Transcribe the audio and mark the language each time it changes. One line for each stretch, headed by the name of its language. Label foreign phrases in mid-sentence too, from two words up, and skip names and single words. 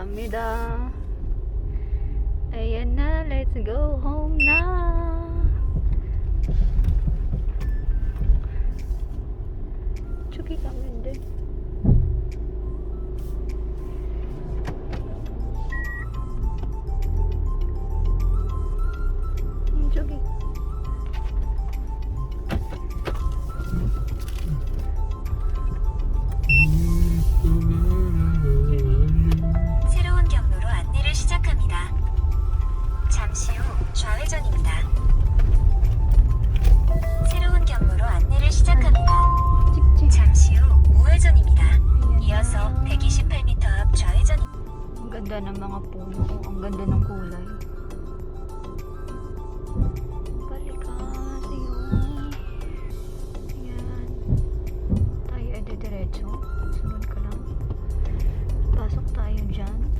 Filipino: ganda. Ayan na,
English: let's go home na.
Filipino: Chuki kami din. Chuki.
Korean: 새로운 경로로 안내를 시작합니다. 잠시 후 좌회전입니다. 새로운 경로로 안내를 시작합니다. 찍찍. 잠시 후 우회전입니다.
Filipino: Ayan
Korean: 이어서
Filipino: na.
Korean: 128m 앞 좌회전.
Filipino: Ang ganda ng mga puno. Ang ganda ng kulay. Balikan. Ayun. Ayan. Tayo ay diretso. Sunod ka lang. Pasok tayo dyan.